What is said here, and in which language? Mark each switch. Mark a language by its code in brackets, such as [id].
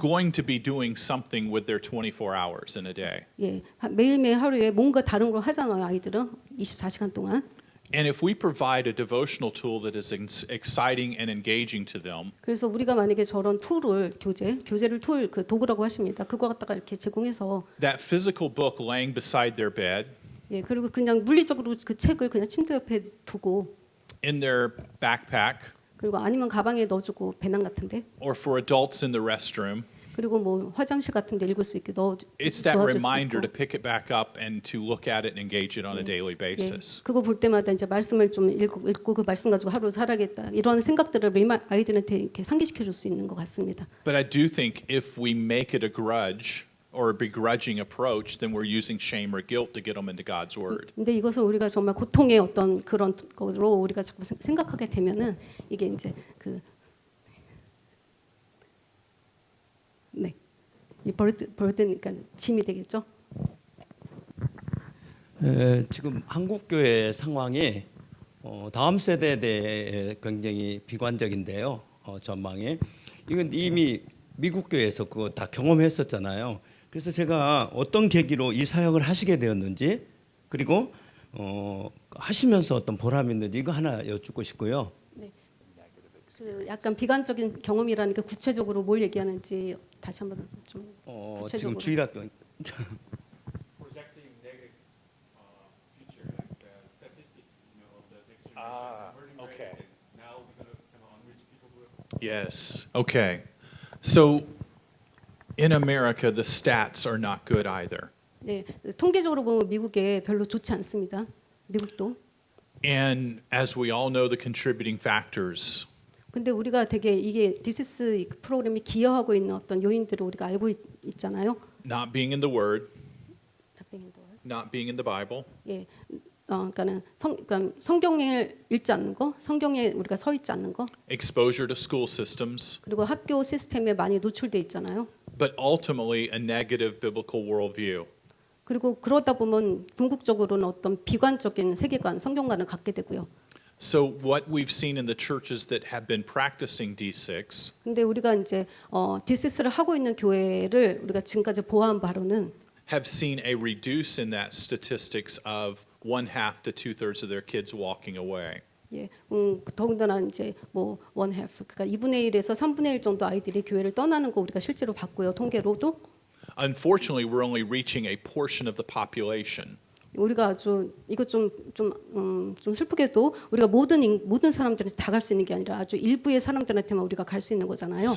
[en] going to be doing something with their 24 hours in a day. [ko] 예, 매일매일 하루에 뭔가 다른 걸 하잖아요. 아이들은 24시간 동안. [en] And if we provide a devotional tool that is exciting and engaging to them, [ko] 그래서 우리가 만약에 저런 툴을 교재를 그 도구라고 하십니다. 그거 갖다가 이렇게 제공해서 [en] that physical book laying beside their bed, [ko] 예, 그리고 그냥 물리적으로 그 책을 그냥 침대 옆에 두고 [en] in their backpack, [ko] 그리고 아니면 가방에 넣어주고 배낭 같은데 [en] or for adults in the restroom, [ko] 그리고 뭐 화장실 같은데 읽을 수 있게 [en] it's that [ko] 넣어둘 수 [en] reminder to [ko] 있고. [en] pick it back up and to look at it and engage it on a daily [ko] 예, [en] basis. [ko] 그거 볼 때마다 이제 말씀을 좀 읽고 그 말씀 가지고 하루 살아야겠다 이런 생각들을 아이들한테 이렇게 상기시켜 줄 수 있는 것 같습니다. [en] But I do think if we make it a grudge or a begrudging approach, then we're using shame or guilt to get them into God's word. [ko] 근데 이것을 우리가 정말 고통의 어떤 그런 거로 우리가 자꾸 생각하게 되면은 이게 이제 네, 이 버든니까 짐이 되겠죠. 지금 한국 교회 상황이 다음 세대에 대해 굉장히 비관적인데요. 전망이 이건 이미 미국 교회에서 그거 다 경험했었잖아요. 그래서 제가 어떤 계기로 이 사역을 하시게 되었는지 그리고 하시면서 어떤 보람이 있는지 이거 하나 여쭙고 싶고요. 그 약간 비관적인 경험이라는 게 구체적으로 뭘 얘기하는지 다시 한번 좀 지금 구체적으로. 주일학교 [en] projecting negative future, like statistics, of the next generation emerging okay. right, and now we're going to kind of unreach people who have Yes. Okay. So In America, the stats are not good either. [ko] 네, 통계적으로 보면 미국에 별로 좋지 않습니다. 미국도. [en] And as we all know, the contributing factors [ko] 근데 우리가 되게 이게 디시스 프로그램이 기여하고 있는 어떤 요인들을 우리가 알고 있잖아요. [en] not being in the Word, [ko] 답변이 더. [en] not being in the Bible, [ko] 예, 그러니까는 그러니까 성경을 읽지 않는 거, 성경에 우리가 서 있지 않는 거, [en] exposure to school systems, [ko] 그리고 학교 시스템에 많이 노출돼 있잖아요. [en] but ultimately a negative biblical worldview. [ko] 그리고 그러다 보면 궁극적으로는 어떤 비관적인 세계관, 성경관을 갖게 되고요. [en] So what we've seen in the churches that have been practicing D6 [ko] 근데 우리가 이제 디시스를 하고 있는 교회를 우리가 지금까지 보아한 바로는 [en] have seen a reduce in that statistics of 1/2 to 2/3 of their kids walking away. [ko] 예, 더군다나 이제 뭐 [en] one half, [ko] 그러니까 2분의 1에서 3분의 1 정도 아이들이 교회를 떠나는 거 우리가 실제로 봤고요, 통계로도. [en] Unfortunately, we're only reaching a portion of the population. [ko] 우리가 아주 이거 좀 슬프게도 우리가 모든 사람들한테 다 갈 수 있는 게 아니라 아주 일부의 사람들한테만 우리가 갈 수 있는 거잖아요.